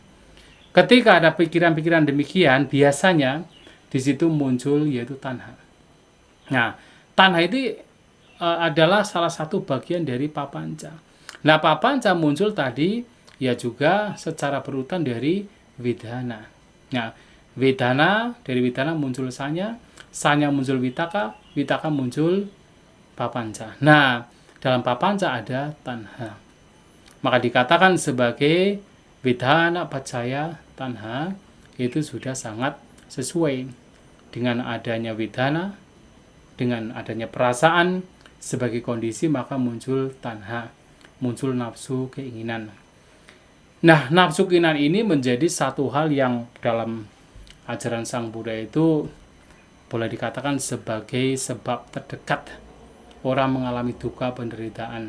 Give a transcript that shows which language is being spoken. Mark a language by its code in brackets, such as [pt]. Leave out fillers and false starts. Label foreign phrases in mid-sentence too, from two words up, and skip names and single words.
[id] Ketika ada pikiran-pikiran demikian, biasanya di situ muncul yaitu tanha. Nah, tanha itu adalah salah satu bagian dari papanca. Nah, papanca muncul tadi ya juga secara berurutan dari vedana. Nah, vedana, dari vedana muncul sanya, sanya muncul vitaka, vitaka muncul papanca. Nah, dalam papanca ada tanha. Maka dikatakan sebagai [pi] vedana pacaya tanha, [id] itu sudah sangat sesuai dengan adanya vedana, dengan adanya perasaan sebagai kondisi, maka muncul tanha, muncul nafsu keinginan. Nah, nafsu keinginan ini menjadi satu hal yang dalam ajaran Sang Buddha itu boleh dikatakan sebagai sebab terdekat orang mengalami duka penderitaan.